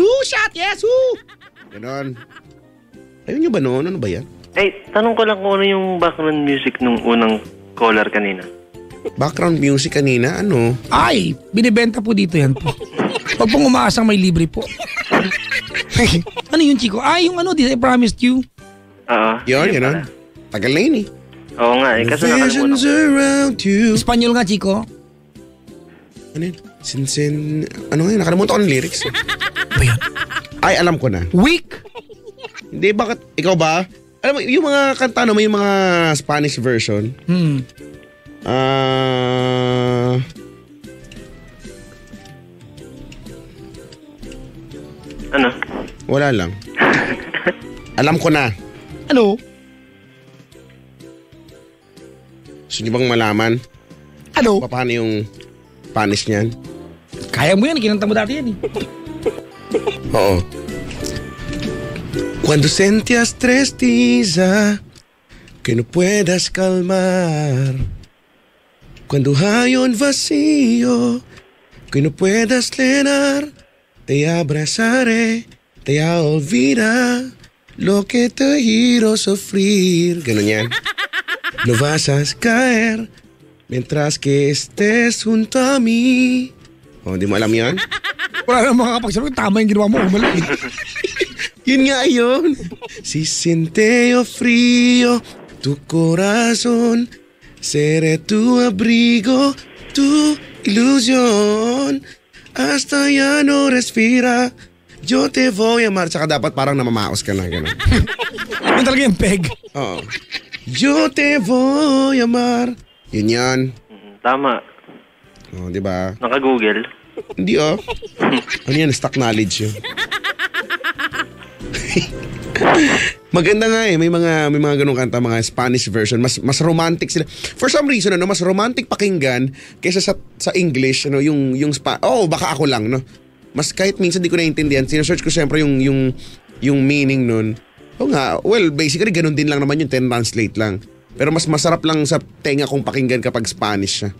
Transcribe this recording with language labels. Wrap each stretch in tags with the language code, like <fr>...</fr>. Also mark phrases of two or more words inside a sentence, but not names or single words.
<tl>Shot! Yes! Ganon. Ayun nyo ba noon? Ano ba yan? Tanong ko lang kung ano yung</tl> <en>background music</en> <tl>nung unang caller kanina.</tl> <en>Background music</en> <tl>kanina? Ano? Ay, binibenta po dito yan po. Huwag pong umaasang may libre po. Ano yun, Chico? Ay, yung ano,</tl> <en>this I promised you.</en> <tl>Oo. Yun. Tagal na yun eh. Oo nga eh, kasi nakalimutan Visions ko.</tl> <en>around you.</en> <tl>Espanyol nga, Chico. Ano yun? Ano yun? Nakalimutan ko ng lyrics. Ba yan? Ay, alam ko na. Weak? Hindi, bakit? Ikaw ba? Alam mo, yung mga kanta no, may mga</tl> <en>Spanish version.</en> <tl>Ano? Wala lang. Alam ko na. Ano? Gusto niyo bang malaman? Ano? Paano yung Spanish niyan? Kaya mo yan, kinanta mo dati yan eh. Oo.</tl> <es>Cuando sentías tristeza que no puedas calmar. Cuando hay un vacío que no puedas llenar, te abrazaré, te olvida lo que te hizo sufrir.</es> <tl>Ganun yan.</tl> <es>No vas a caer mientras que estés junto a mí.</es> <tl>Oh, di mo alam yan? Wala na makakapagsabi. Tama yung ginawa mo. Mali. Yun nga yun.</tl> <es>Si siente yo frío, tu corazón, seré tu abrigo, tu ilusión. Hasta ya no respira, yo te voy a amar.</es> <tl>Tsaka dapat parang namamaos ka na. Ganun. Yun talaga yung peg. Oo.</tl> <es>Yo te voy a amar.</es> <tl>Yun yan. Tama. Oh, di ba? Naka-Google. Hindi Ano yan?</tl> <en>Stock knowledge</en> <tl>yun. Maganda nga may mga ganung kanta, mga</tl> <en>Spanish version,</en> <tl>mas romantic sila.</tl> <en>For some reason</en> <tl>mas romantic pakinggan kaysa sa English, yung baka ako lang, no. Mas kahit minsan di ko naiintindihan, sinesearch ko siyempre yung meaning nun. Nga,</tl> <en>well, basically</en> <tl>ganun din lang naman yung translate lang. Pero mas masarap lang sa tenga kong pakinggan kapag Spanish siya.</tl>